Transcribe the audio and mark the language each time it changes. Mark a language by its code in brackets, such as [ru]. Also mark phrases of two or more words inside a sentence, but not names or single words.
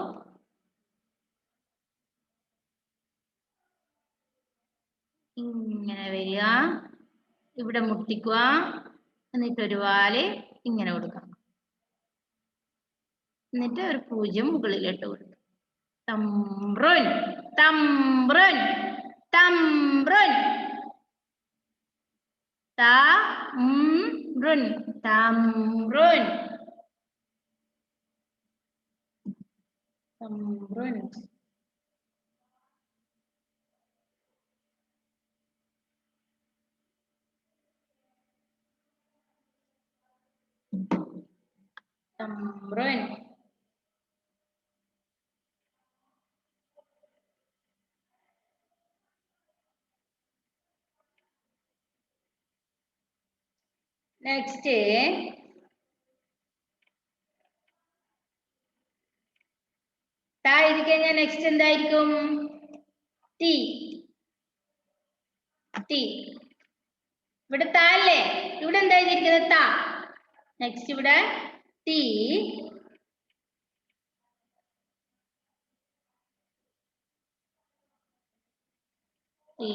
[ml] ഇങ്ങനെ വരിക, ഇവിടെ മുട്ടിക്കുക, എന്നിട്ട് ഒരു വാല് ഇങ്ങനെ കൊടുക്കാം, എന്നിട്ട് ഒരു 0 മുകളിലിട്ട് കൊടുക്കുക. [ar] تمرٌ تمرٌ تمرٌ. تمرٌ تمرٌ. تمرٌ. تمرٌ. [ml] Next, ta എഴുതി കഴിഞ്ഞാൽ നെക്സ്റ്റ് എന്തായിരിക്കും? ടി. ടി. ഇവിടെ താ അല്ലേ? ഇവിടെ എന്താ എഴുതിയിരിക്കുന്നത്? താ. നെക്സ്റ്റ് ഇവിടെ ടി. ടി.